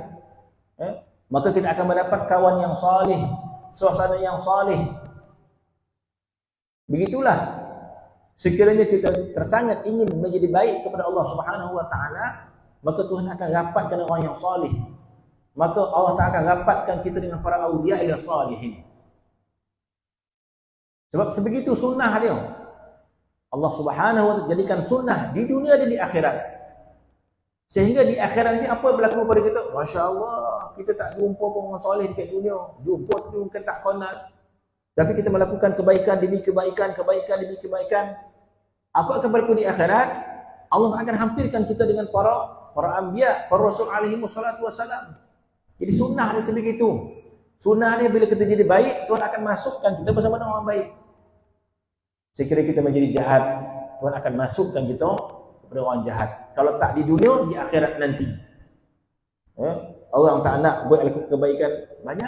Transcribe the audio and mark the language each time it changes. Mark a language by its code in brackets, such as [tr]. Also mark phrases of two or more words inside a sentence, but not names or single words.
[ms] Maka kita akan mendapat kawan yang soleh, suasana yang soleh. Begitulah. Sekiranya kita tersangat ingin menjadi baik kepada Allah [ar] Subhanahu wa taala, [ms] maka Tuhan akan rapatkan orang yang soleh. Maka Allah Ta'ala akan rapatkan kita dengan para [ar] awliya ila salihin. [ms] Sebab sebegitu sunnah dia. Allah [ar] Subhanahu wa taala [ms] jadikan sunnah di dunia dan di akhirat. Sehingga di akhirat ini apa yang berlaku pada kita? [ar] Masya Allah, [ms] kita tak jumpa orang soleh dekat dunia. Jumpa tapi mungkin tak kenal. Tapi kita melakukan kebaikan demi kebaikan, kebaikan demi kebaikan. Apa akan berlaku di akhirat? Allah akan hampirkan kita dengan para anbiya, para rasul [ar] alaihi wassalatu wassalam. [ms] Jadi sunnah dia sebegitu. Sunnah dia bila kita jadi baik, Tuhan akan masukkan kita bersama dengan orang baik. Sekiranya kita menjadi jahat, Tuhan akan masukkan kita kepada orang jahat. Kalau tak di dunia, di akhirat nanti. Orang tak nak buat kebaikan banyak.